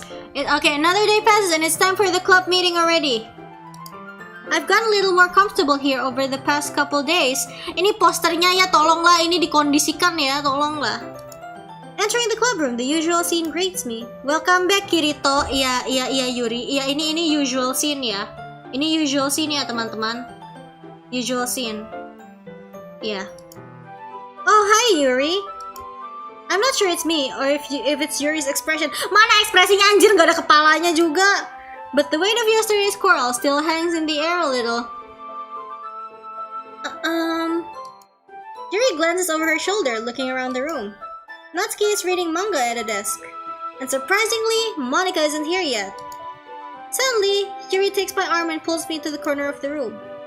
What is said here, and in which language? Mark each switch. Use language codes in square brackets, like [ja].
[en] Okay, another day passes and it's time for the club meeting already. I've gotten a little more comfortable here over the past couple days. [id] Ini posternya ya, tolonglah ini dikondisikan ya, tolonglah. [en] Entering the club room, the usual scene greets me. Welcome back Kirito. [id] Iya Yuri. Iya ini usual scene ya. Ini usual scene ya teman-teman. Usual scene. Iya. [en] Oh hi Yuri. I'm not sure it's me or if it's Yuri's expression. [id] Mana ekspresinya anjir, nggak ada kepalanya juga. [en] But the weight of yesterday's quarrel still hangs in the air a little. Yuri glances over her shoulder, looking around the room. Natsuki is reading manga at a desk. And surprisingly, Monica isn't here yet. Suddenly, Yuri takes my arm and pulls me to the corner of the room.